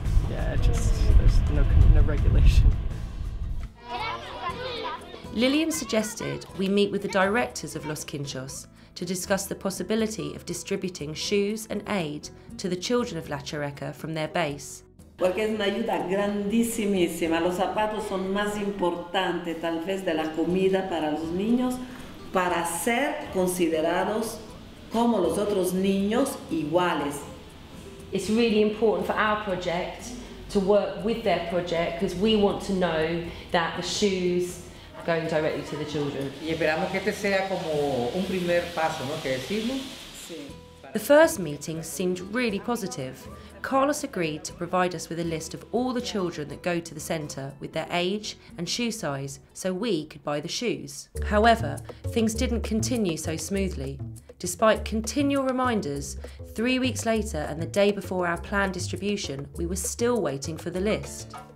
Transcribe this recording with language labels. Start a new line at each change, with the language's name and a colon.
English: Yeah, there's no regulation. Lillian suggested we meet with the directors of Los Quinchos to discuss the possibility of distributing shoes and aid to the children of La Chureca from their base.
Spanish: Porque es una ayuda grandísimísima. Los zapatos son más importantes tal vez de la comida para los niños para ser considerados como los otros niños iguales.
English: It's really important for our project to work with their project because we want to know that the shoes are going directly to the children.
Spanish: Y esperamos que este sea como un primer paso, ¿no? Que decimos. Sí.
English: The first meeting seemed really positive. Carlos agreed to provide us with a list of all the children that go to the centre with their age and shoe size so we could buy the shoes. However, things didn't continue so smoothly. Despite continual reminders, 3 weeks later and the day before our planned distribution, we were still waiting for the list.